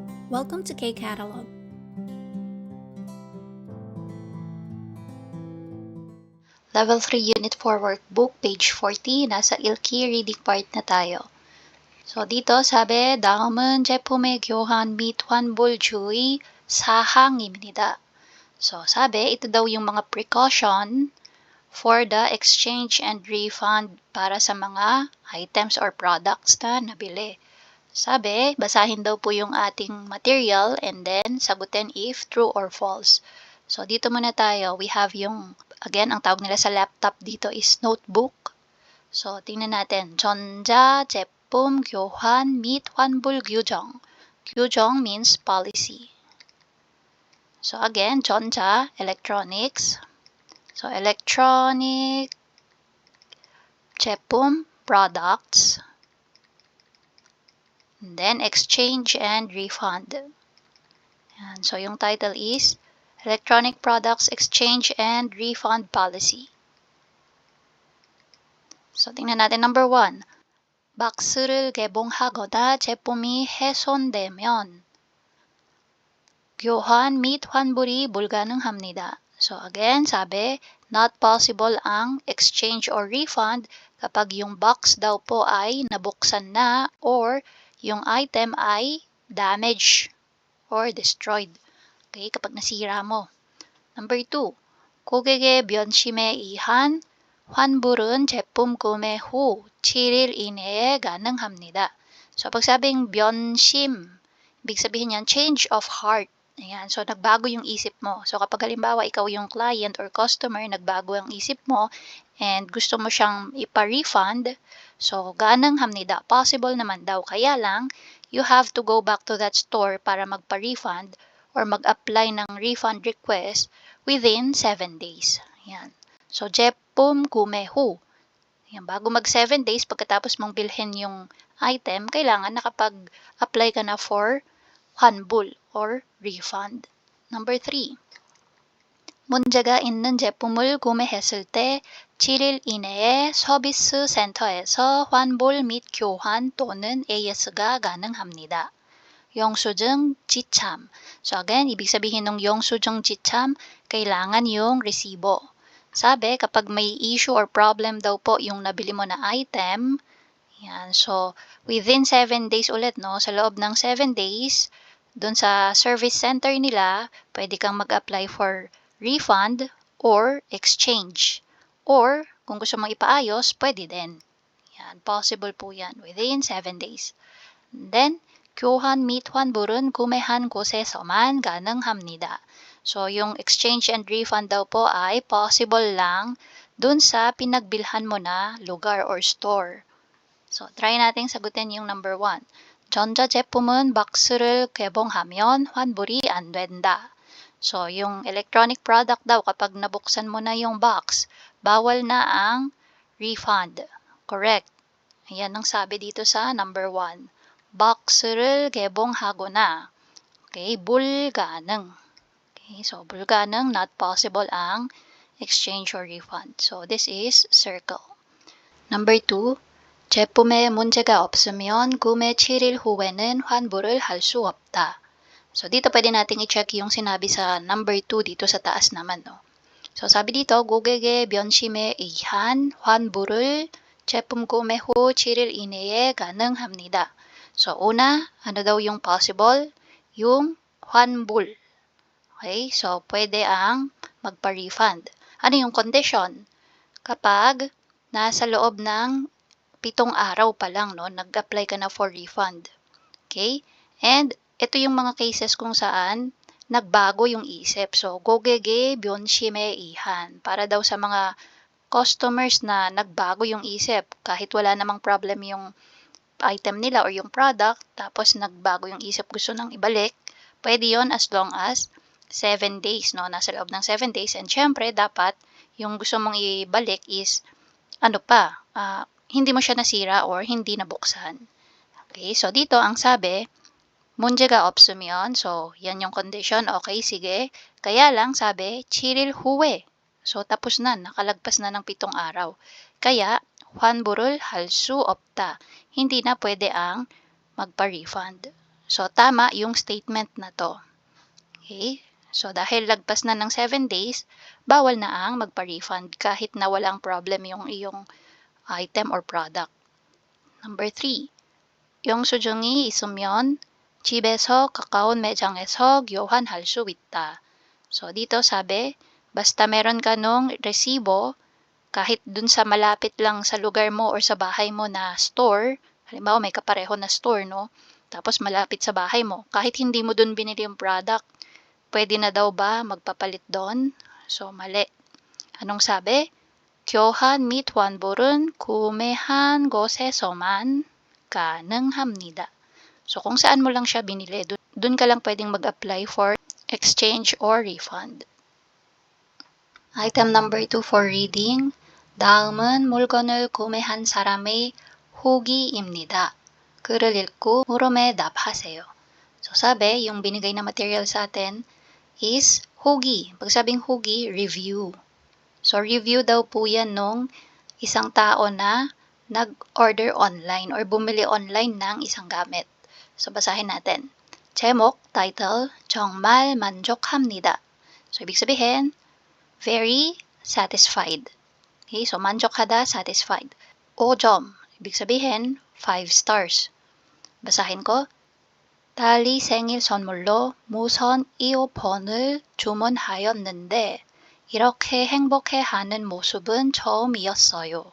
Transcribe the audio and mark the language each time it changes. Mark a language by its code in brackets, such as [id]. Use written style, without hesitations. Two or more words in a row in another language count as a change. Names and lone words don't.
[en] Welcome to K-Catalog. Level 3 Unit 4 Workbook, page 40, [tl] nasa 읽기 [en] reading part [tl] na tayo. So, dito sabi, [ko] 다음은 제품의 교환 및 환불 주의 사항입니다. [tl] So, sabi, ito daw yung mga [en] precaution for the exchange and refund [tl] para sa mga [en] items or products [tl] na nabili. Sabi, basahin daw po yung ating [en] material and then [tl] sagutin [en] if true or false. [tl] So, dito muna tayo. [en] We have [tl] yung, again, ang tawag nila sa laptop dito [en] is notebook. [tl] So, tingnan natin. [ko] 전자 제품 교환 및 환불 규정. [en] 규정 means policy. So, again, 전자, electronics. So, electronic 제품, products. And then, exchange and refund. And so, yung title is Electronic Products Exchange and Refund Policy. [tl] So, tingnan natin number 1. [ko] 박스를 개봉하거나 제품이 훼손되면 교환 및 환불이 불가능합니다. [tl] So, again, sabi, [en] not possible [tl] ang [en] exchange or refund [tl] kapag yung box daw po ay nabuksan na or yung item ay [en] damaged or destroyed. [tl] Okay, kapag nasira mo. [en] Number 2. [ko] 고객의 변심에 의한 환불은 제품 구매 후 7일 이내에 가능합니다. [tl] So, pag sabing 변심, ibig sabihin yan, [en] change of heart. [tl] Ayan, so nagbago yung isip mo. So, kapag halimbawa ikaw yung [en] client or customer, [tl] nagbago ang isip mo and gusto mo siyang ipa-refund, so 가능합니다. Possible naman daw. Kaya lang, [en] you have to go back to that store [tl] para magpa-refund [en] or [tl] mag-apply ng [en] refund request within 7 days. Ayan. [tl] So, [ko] 제품 구매 후. [tl] Ayan, bago mag 7 days, pagkatapos mong bilhin yung item, kailangan nakapag-apply ka na for 환불 or refund. [en] Number 3. [ko] 문제가 있는 제품을 구매했을 때 7일 이내에 서비스 센터에서 환불 및 교환 또는 AS가 가능합니다. 영수증 지참. [tl] So again, ibig sabihin ng 영수증 지참, kailangan yung resibo. Sabi, kapag may [en] issue or problem [tl] daw po yung nabili mo na item, yan, so [en] within 7 days [tl] ulit, no? Sa loob ng 7 days, dun sa [en] service center [tl] nila, pwede kang mag-apply for [en] refund or exchange. [tl] Or, kung gusto mong ipaayos, pwede din. Yan, possible po yan [en] within 7 days. And then, [ko] 교환 및 환불은 구매한 곳에서만 가능합니다. [tl] So, yung [en] exchange and refund [tl] daw po ay possible lang dun sa pinagbilhan mo na lugar or store. So, try natin sagutin yung number 1. [ko] 전자제품은 박스를 개봉하면 환불이 안 된다. [tl] So, yung [en] electronic product [tl] daw, kapag nabuksan mo na yung box, bawal na ang refund. [en] Correct. [tl] Ayan ang sabi dito sa number 1. [ko] 박스를 개봉하거나. Okay, 불가능. [en] Okay, so 불가능, not possible ang exchange or refund. So, this is circle. Number 2. [ko] 제품에 문제가 없으면 구매 7일 후에는 환불을 할 수 없다. [tl] So, dito pwede natin i-check yung sinabi sa number 2 dito sa taas naman, no? So, sabi dito, [ko] 고객의 변심에 의한 환불을 제품 구매 후 7일 이내에 가능합니다. [tl] So, una, ano daw yung possible? Yung 환불. Okay? So, pwede ang magpa-refund. Ano yung condition? Kapag nasa loob ng 7 araw pa lang, no, nag-apply ka na for refund. [en] Okay? And, [tl] ito yung mga cases kung saan nagbago yung isip. So, [ko] 고객의 변심에 의한. [tl] Para daw sa mga customers na nagbago yung isip. Kahit wala namang problem yung item nila or yung product, tapos nagbago yung isip, gusto nang ibalik, pwede yon [en] as long as 7 days, [tl] no? Nasa loob ng 7 days. And syempre, dapat yung gusto mong ibalik is, hindi mo siya nasira or hindi nabuksan. Okay, so dito ang sabi, [ko] 문제가 없으면, [tl] so yan yung condition, okay, sige. Kaya lang, sabi, [ko] 7일 후에. [tl] So tapos na, nakalagpas na ng 7 araw. Kaya, [ko] 환불을 할 수 없다. [tl] Hindi na pwede ang magpa-refund. So, tama yung statement na to. [en] Okay? [tl] So, dahil lagpas na ng 7 days, bawal na ang magpa-refund kahit na walang problem yung iyong item or product. [en] Number 3, [ko] 영수증이 있으면 집에서 가까운 매장에서 교환할 수 있다. [tl] So, dito sabi, basta meron ka nung resibo, kahit dun sa malapit lang sa lugar mo or sa bahay mo na store, halimbawa may kapareho na store, no? Tapos malapit sa bahay mo, kahit hindi mo dun binili yung product, pwede na daw ba magpapalit doon? So, mali. Anong sabi? [ko] 교환 및 환불은 구매한 곳에서만 가능합니다. [tl] So, kung saan mo lang siya binili, dun ka lang pwedeng mag-apply for [en] exchange or refund. Item number 2 for reading. [ko] 다음은 물건을 구매한 사람의 후기입니다. 글을 읽고 물음에 답하세요. [tl] So, sabi, yung binigay na material sa atin is hugi. Pag sabing hugi, review. So, review daw po yan nung isang tao na nag-order online or bumili online ng isang gamit. So, basahin natin. 제목, title, [ko] 정말 만족합니다. [tl] So, ibig sabihin, [en] very satisfied. Okay, so 만족하다, satisfied. 5점, [tl] ibig sabihin, 5 stars. Basahin ko. [ko] 딸이 생일 선물로 무선 이어폰을 주문하였는데 이렇게 행복해하는 모습은 처음이었어요.